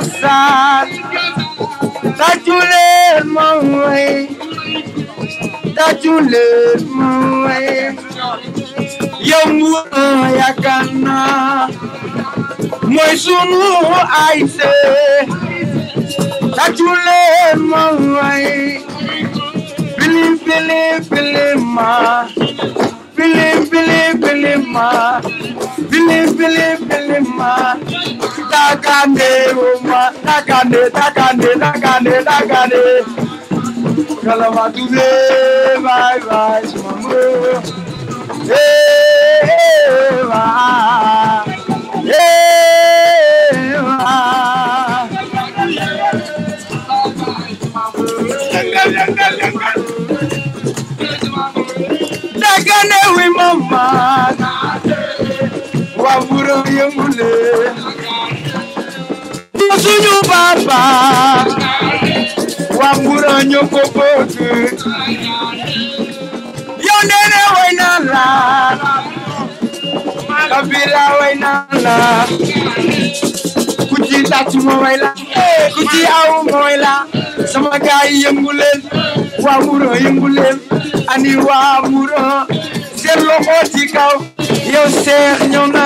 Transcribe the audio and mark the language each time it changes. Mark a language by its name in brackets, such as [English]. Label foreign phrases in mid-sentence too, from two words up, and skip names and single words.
[Wolof] cosaan tàccu leen ma way tachule moy yow Mbour yaakaar naa mooy sunu ASC tachule moy bilim bilim bilim ma bilim bilim bilim ma bilim bilim bilim ma takande uma takande kalama tule [English] bye bye [Wolof] mamu wa takande wi mama wa buro yemule suñu papa wa Mbour ñoko bëgg yow nene way na la kabila way na la ku ci tàcc mo way la ku ci aw mo way la sama gaay yëngu leen wa Mbour yëngu leen ani wa Mbour seen loxo ci kaw yow Cheikh ñëw